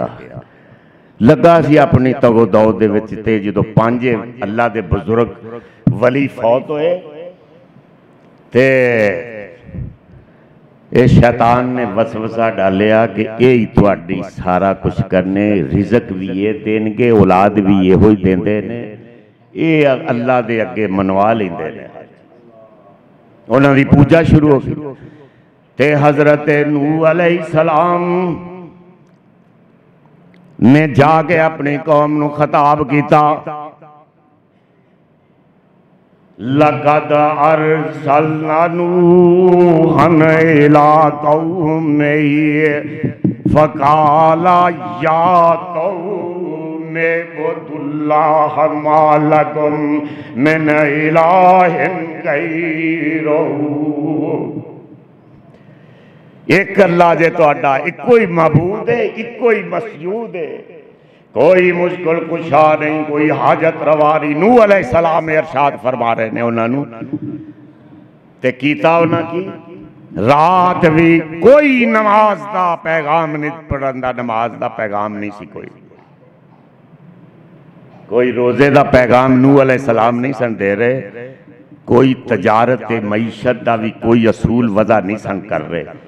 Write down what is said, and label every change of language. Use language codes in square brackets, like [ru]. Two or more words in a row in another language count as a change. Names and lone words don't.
[pa] لگا سی اپنی تگو دو دے وچ تے جدوں 5 اللہ دے بزرگ ولی فوت ہوئے تے یہ شیطان نے وسوسہ ڈالیا کہ یہی تہاڈی سارا کچھ کرنے، رزق بھی یہ دینگے، اولاد بھی یہ ہی دیندے نے، یہ اللہ دے اگے منوا لیندے نے. اوہناں دی پوجا شروع ہو گئی تے حضرت نوح علیہ السلام نے جاکے اپنی قوم نوں خطاب کیا, [ar] لقد أرسلنا نوحا إلى قومه فقال يا قوم اعبدوا الله ما لكم من إله غيره. [pa] ایک اللہ جے تہاڈا اکو ہی معبود ہے، اکو ہی مسجود ہے، کوئی مشکل کشا نہیں، کوئی حاجت روا نہیں. نوح علیہ السلام ارشاد فرما رہے نے اوہناں نے تے کیتا اوہناں کی رات بھی کوئی نماز کا پیغام نہیں پڑھن دا، نماز کا پیغام نہیں سی، کوئی روزے کا پیغام نوح علیہ السلام نہیں سن دے رہے، کوئی تجارت معیشت کا بھی کوئی اصول وضع نہیں سن کر رہے.